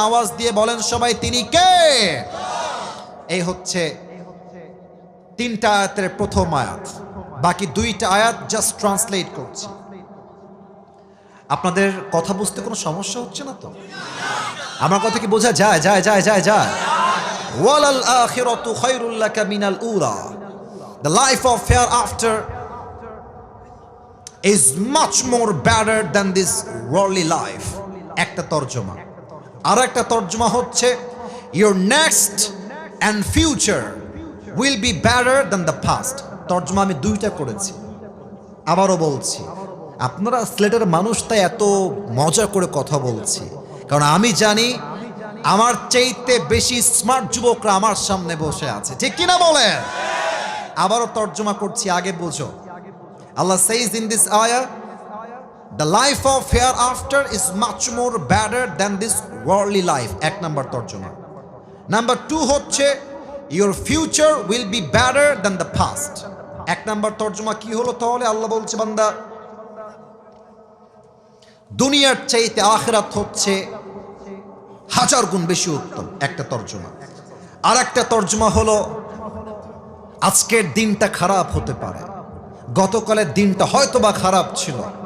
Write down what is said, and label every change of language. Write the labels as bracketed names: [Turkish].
[Bangla] আওয়াজ দিয়ে বলেন সবাই, তিনি কে? এই হচ্ছে 3টা আয়াতের প্রথম আয়াত। বাকি 2টা আয়াত জাস্ট ট্রান্সলেট করছি। আপনাদের কথা বুঝতে কোনো সমস্যা হচ্ছে না তো? আমার কথা কি বোঝা যায়? যায় যায় যায় যায় [Arabic] ওয়ালাল আখিরাতু খায়রুল লাকা মিনাল উলা। [English] The life of hereafter is much more better than this worldly life. [Bangla] একটা তরজমা। আর একটা তরজমা হচ্ছে [English] your next and future will be better than the past. [Bangla] তরজমা আমি 2টা করেছি, আবারও বলছি। আপনারা সিলেটের মানুষ, তাই এত মজা করে কথা বলছি, কারণ আমি জানি আমার চাইতে বেশি স্মার্ট যুবকরা আমার সামনে বসে আছে, ঠিক কিনা বলেন? আবারও তর্জমা করছি, আগে বুঝো। [English] আল্লাহ says in this ayah, the life of hereafter is much more better than this worldly life. [Bangla] 1 number তর্জমা। নাম্বার 2 হচ্ছে [English] your future will be better than the past. [Bangla] 1 number তর্জমা কি হলো তাহলে? আল্লাহ বলছে, বান্দা, দুনিয়ার চাইতে আখিরাত হচ্ছে 1000 গুণ বেশি উত্তম। একটা তর্জমা। আর একটা তর্জমা হলো আজকের দিনটা খারাপ হতে পারে, গতকালের দিনটা হয়তো বা খারাপ ছিল,